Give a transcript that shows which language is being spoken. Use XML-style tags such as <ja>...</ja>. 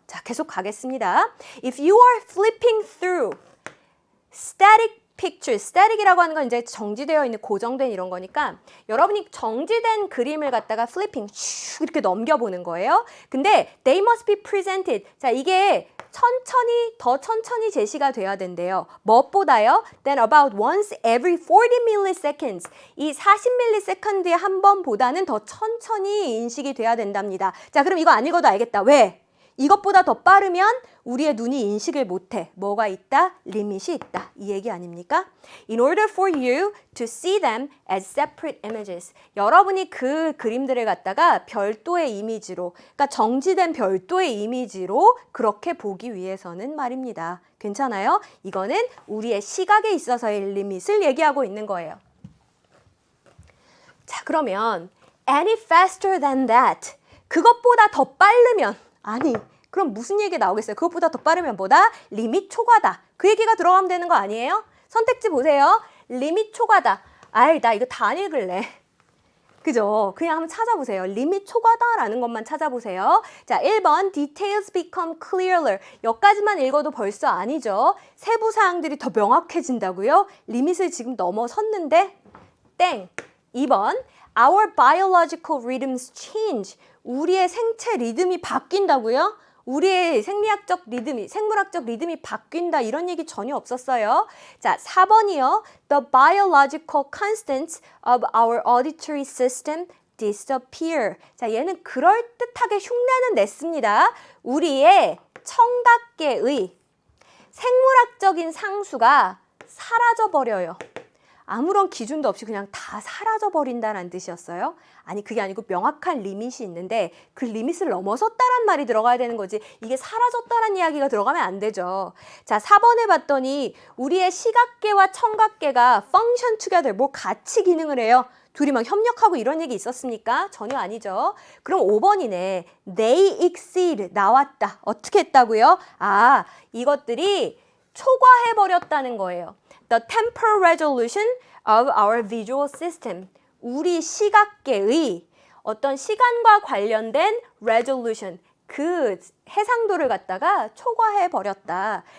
<ko>자, 계속 가겠습니다.</ko> <en>If you are flipping through static</en> <ko>picture, static이라고 하는 건 이제 정지되어 있는 고정된 이런 거니까 여러분이 정지된 그림을 갖다가 flipping 슉 이렇게 넘겨보는 거예요.</ko> <en>근데 they must be presented.</en> <ko>자, 이게 더 천천히 제시가 돼야 된대요. 무엇보다요?</ko> <en>Then about once every 40 milliseconds.</en> <ko>이 40ms에 한 번보다는 더 천천히 인식이 돼야 된답니다. 자, 그럼 이거 안 읽어도 알겠다. 왜? 이것보다 더 빠르면 우리의 눈이 인식을 못해. 뭐가 있다? 리밋이 있다. 이 얘기 아닙니까?</ko> <en>In order for you to see them as separate images.</en> <ko>여러분이 그 그림들을 갖다가 별도의 이미지로, 그러니까 정지된 별도의 이미지로 그렇게 보기 위해서는 말입니다. 괜찮아요? 이거는 우리의 시각에 있어서의 리밋을 얘기하고 있는 거예요. 자, 그러면</ko> <en>any faster than that.</en> <ko>그것보다 더 빠르면 아니, 그럼 무슨 얘기가 나오겠어요? 그것보다 더 빠르면 뭐다? 리밋 초과다. 그 얘기가 들어가면 되는 거 아니에요? 선택지 보세요. 리밋 초과다. 아이, 나 이거 다 안 읽을래. 그죠? 그냥 한번 찾아보세요. 리밋 초과다라는 것만 찾아보세요. 자, 1번</ko> <en>details become clearer.</en> <ko>여기까지만 읽어도 벌써 아니죠. 세부 사항들이 더 명확해진다고요? 리밋을 지금 넘어섰는데 땡.</ko> <en>2번 our biological rhythms change.</en> <ko>우리의 생체 리듬이 바뀐다고요? 우리의 생물학적 리듬이 바뀐다 이런 얘기 전혀 없었어요. 자, 4번이요.</ko> <en>The biological constants of our auditory system disappear.</en> <ko>자, 얘는 그럴듯하게 흉내는 냈습니다. 우리의 청각계의 생물학적인 상수가 사라져버려요. 아무런 기준도 없이 그냥 다 사라져버린다는 뜻이었어요. 아니, 그게 아니고 명확한 리밋이 있는데 그 리밋을 넘어섰다란 말이 들어가야 되는 거지. 이게 사라졌다란 이야기가 들어가면 안 되죠. 자, 4번에 봤더니 우리의 시각계와 청각계가</ko> <en>function together,</en> <ko>뭐 같이 기능을 해요. 둘이 막 협력하고 이런 얘기 있었습니까? 전혀 아니죠. 그럼 5번이네.</ko> <en>They exceed,</en> <ko>나왔다. 어떻게 했다고요? 아, 이것들이 초과해버렸다는 거예요.</ko> <en>The temporal resolution of our visual system.</en> <ko>우리 시각계의 어떤 시간과 관련된 resolution, 그 해상도를 갖다가 초과해버렸다.</ko>